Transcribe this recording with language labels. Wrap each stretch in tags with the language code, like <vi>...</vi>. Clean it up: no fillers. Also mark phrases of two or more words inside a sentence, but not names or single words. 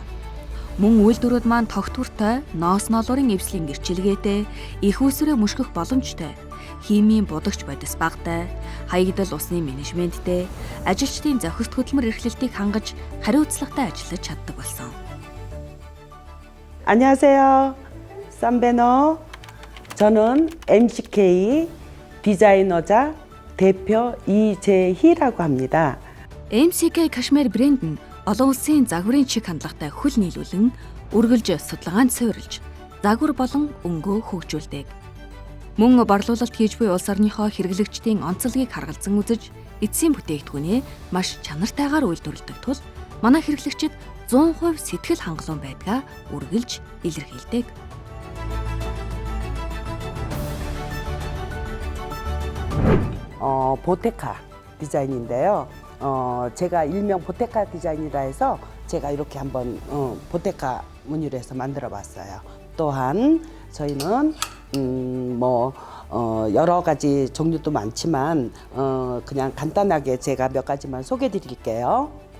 <mn>Мөн үйлдвэрүүд маань тогтвортой, ноос ноолуурын эвслийн гэрчилгээтэй, их үүсвэрээ мөшгөх боломжтой, химийн будагч бодис багтай, хаягдал усны менежменттэй, ажилчдын зохист хөдөлмөр эрхлэлтийг хангаж хариуцлагатай ажиллаж чаддаг болсон.</mn> <ko>안녕하세요. 쌈베너. 저는 MCK 디자이너자 대표 이재희라고 합니다.</ko> <mn>MCK Кашмир брэнд нь олон улсын загварын чиг хандлагатай хөл нийлүүлэн үргэлж судалгаанд суурилж загвар болон өнгөө хөгжүүлдэг. Мөн борлуулалт хийж буй улс орныхоо хэрэглэгчдийн онцлогийг харгалзан үзэж эцсийн бүтээгдэхүүнээ маш чанартайгаар үйлдвэрлэдэг тул манай хэрэглэгчид 100% сэтгэл хангалуун байдгаа үргэлж илэрхийлдэг.</mn> <ko>보테카 디자인인데요. 제가 일명 보테카 디자인이라 해서 제가 이렇게 한번 보테카 무늬로 해서 만들어 봤어요. 또한 저희는 여러 가지 종류도 많지만 그냥 간단하게 제가 몇 가지만 소개해 드릴게요.</ko>